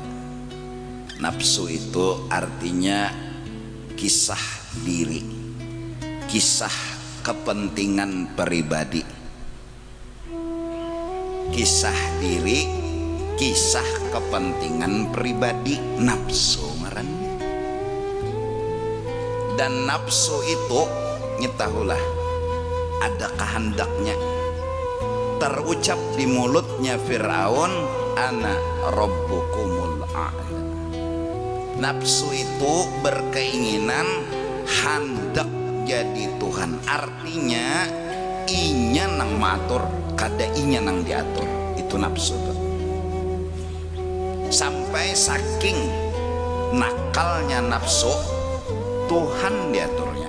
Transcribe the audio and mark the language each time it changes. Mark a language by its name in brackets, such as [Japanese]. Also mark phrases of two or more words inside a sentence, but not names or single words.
[Banjar] Nafsu itu artinya kisah diri, kisah kepentingan pribadi, kisah diri, kisah kepentingan pribadi, nafsu ngarannya. Dan nafsu itu nyetahulah ada kehendaknya. Terucap di mulutnya Fir'aun, [Arabic] أنا ربكم الأعلى. [Banjar] Nafsu itu berkeinginan hendak jadi Tuhan, artinya inya nang matur kada inya nang diatur. Itu nafsu tuh. Sampai saking nakalnya nafsu, Tuhan diaturnya.